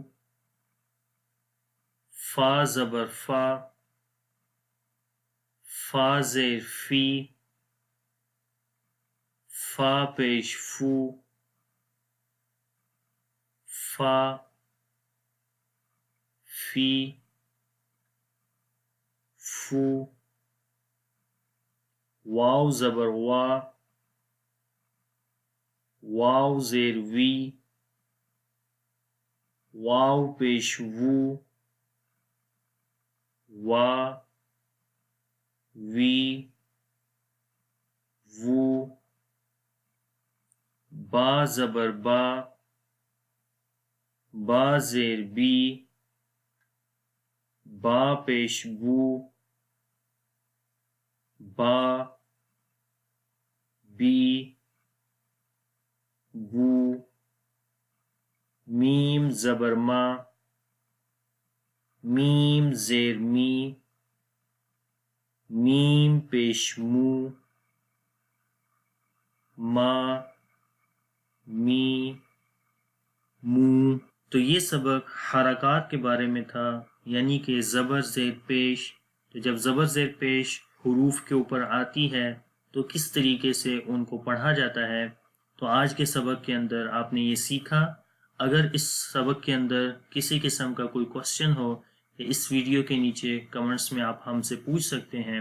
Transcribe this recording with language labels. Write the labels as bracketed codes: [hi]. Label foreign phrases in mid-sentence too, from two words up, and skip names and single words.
[ur] فا زبر فا، فا زیر فی، فا پیش فو، فا فی، فو. واو زبر وا، واو زیر وی، واو پیش وو، وا وی، وو. با زبر با، با زیر بی، با پیش بو، با بی، بو. میم زبر ما، میم زیر می، میم پیش مو، ما می، مو. تو یہ سبق حرکات کے بارے میں تھا، یعنی کہ زبر زیر پیش. تو جب زبر زیر پیش حروف کے اوپر آتی ہے تو کس طریقے سے ان کو پڑھا جاتا ہے. تو آج کے سبق کے اندر آپ نے یہ سیکھا. اگر اس سبق کے اندر کسی قسم کا کوئی کوسچن ہو تو اس ویڈیو کے نیچے کمنٹس میں آپ ہم سے پوچھ سکتے ہیں.